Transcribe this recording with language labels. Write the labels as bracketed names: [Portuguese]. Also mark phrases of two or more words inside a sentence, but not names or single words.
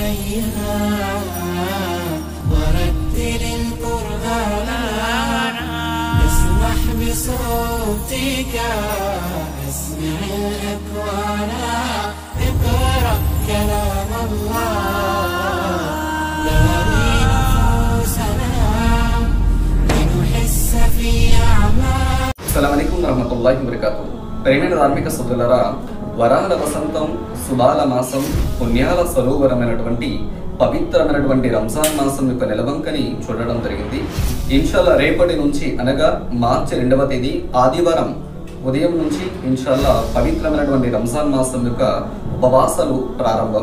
[Arabic] فيها ورتل القرآن اسمح بصوتك اسمع الأكوان اقرأ كلام الله نهدي نفوسنا لنحس في أعمال. السلام عليكم ورحمة الله وبركاته. [Telugu] ప్రేమైన ధార్మిక సోదరులారా, వరాల వసంతం, శుభాల మాసం, పుణ్యాల సరోవరమైనటువంటి పవిత్రమైనటువంటి రంజాన్ మాసం యొక్క నెలవంకని చూడడం జరిగింది. ఇన్షాల్లా రేపటి నుంచి అనగా మార్చి 2వ తేదీ ఆదివారం ఉదయం నుంచి ఇన్షాల్లా పవిత్రమైనటువంటి రంజాన్ మాసం యొక్క ఉపవాసాలు ప్రారంభం.